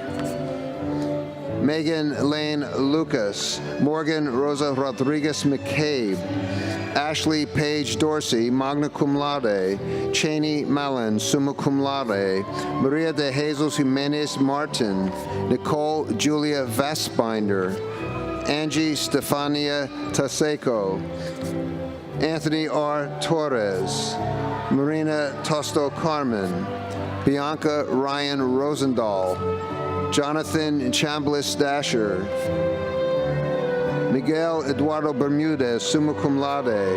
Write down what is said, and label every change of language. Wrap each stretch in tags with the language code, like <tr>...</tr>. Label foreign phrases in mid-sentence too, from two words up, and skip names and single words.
<en>Megan Lane Lucas, Morgan Rosa Rodriguez McCabe, Ashley Page Dorsey,</en> <la>magna cum laude.</la> <en>Cheney Mallon,</en> <la>summa cum laude.</la> <en>Maria de Jesus Jimenez Martin, Nicole Julia Vassbinder, Angie Stefania Taseco, Anthony R. Torres, Marina Tosto Carmen, Bianca Ryan Rosendahl, Jonathan Chambliss Dasher, Miguel Eduardo Bermudez,</en> <la>summa cum laude.</la>